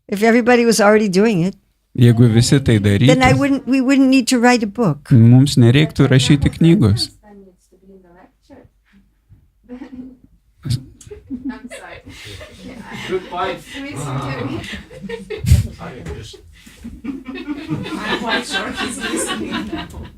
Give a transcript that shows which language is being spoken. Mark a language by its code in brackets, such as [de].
[en] If everybody was already doing it, [lt] Jeigu visi tai [en] then [lt] darytų, [en] we wouldn't need to write a book. [lt] mums nereiktų rašyti knygos. [en] Then needs to be in the lecture. I'm sorry. Good point. Listen to me. I'm quite sure he's listening now.